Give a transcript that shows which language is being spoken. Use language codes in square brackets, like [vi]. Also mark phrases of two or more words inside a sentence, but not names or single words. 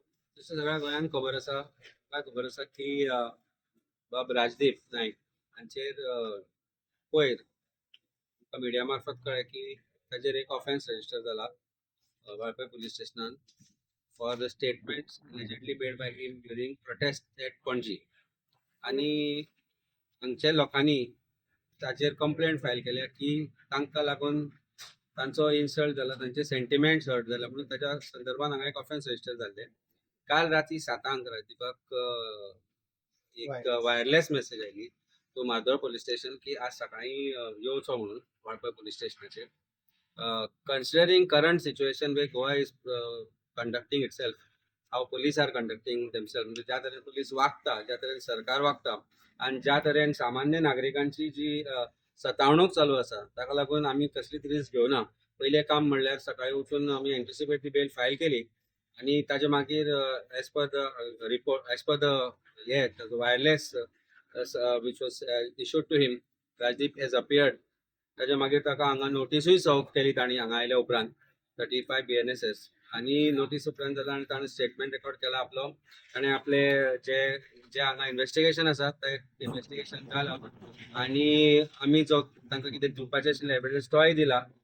[kok] जसं सगळ्या गोंयांत खबर आसा, म्हाका खबर आसा की बाब राजदीप नायक हांचेर वयर मिडिया मार्फत कळ्ळें की ताचेर एक [en] offence register [kok] जाला वाळपय पुलीस स्टेशनान [en] for the statements allegedly made by him during protest at [kok] पणजी. आणि हांगच्या लोकांनी ताचेर [en] complaint file [kok] केल्या की तांकां लागून तांचो इन्सल्ट जाला, तांचे [en] sentiments hurt [kok] जाला म्हणून ताच्या संदर्भात हांगा एक [en] offence register [kok] जाल्ले. काल रात्री 7:00 राजदीपाक एक [en] wireless message [kok] आयली [en] to Madhav police station [kok] की आज सकाळी येवचो म्हणून वाळपय पुलीस स्टेशनाचेर. [en] considering current situation way Goa is conducting itself, how police are conducting themselves, [kok] म्हणजे ज्या तरेन पुलीस वागता, ज्या तरेन सरकार वागता आणि ज्या तरेन सामान्य नागरिकांची जी सतावणूक चालू आसा ताका लागून आमी कसलीच रिस्क घेवना. पयलें काम म्हणल्यार सकाळी उठून आमी [en] anticipatory bail file [kok] केली आणि ताजे मागीर [en] as per the report, as per the wireless which was issued to him, Rajdeep has appeared. [kok] ताच्या मागीर ताका हांगा नोटीसूय सर्व केली तांणी हांगा आयल्या उपरांत 35 BNSS आणि नोटीस उपरांत जाता आनी ताणें [en] statement record [kok] केला आपलो. ताणें आपले जे जे हांगा इन्व्हेस्टिगेशन आसा ते इन्व्हेस्टिगेशन जालां आणि आमी जो तांकां कितें दिवपाचें आशिल्लें एविडन्स तोय दिला.